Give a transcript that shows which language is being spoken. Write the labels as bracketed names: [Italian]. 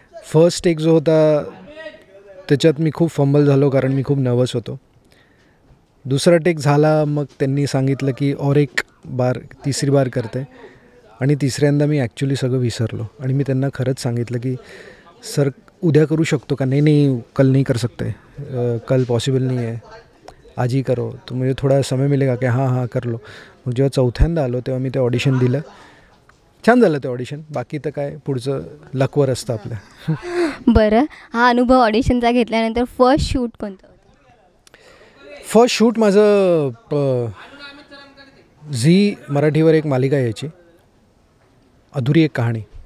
[Marathi] First take जो होता त्याच्यात मी खूप फंबल झालो, कारण मी खूप नर्वस होतो. दुसरा टेक झाला, मग त्यांनी सांगितलं की [Hindi] और एक बार, तिसरी बार करते. [Marathi] आणि तिसऱ्यांदा मी ॲक्च्युली सगळं विसरलो आणि मी त्यांना खरंच सांगितलं की सर उद्या करू शकतो का? [Hindi] नहीं कल नहीं कर सकते, कल पॉसिबल नहीं है, आज ही करो, तो मुझे थोड़ा समय मिलेगा की हां कर लो. [Marathi] मग जेव्हा चौथ्यांदा आलो तेव्हा मी ते ऑडिशन दिलं. छान झालं ते ऑडिशन. बाकी तर काय, पुढचं लकवर असतं आपल्या. बरं. हा अनुभव ऑडिशनचा घेतल्यानंतर फर्स्ट शूट कोणतं होतं? फर्स्ट शूट माझं झी मराठीवर एक मालिका यायची, अधुरी एक कहाणी.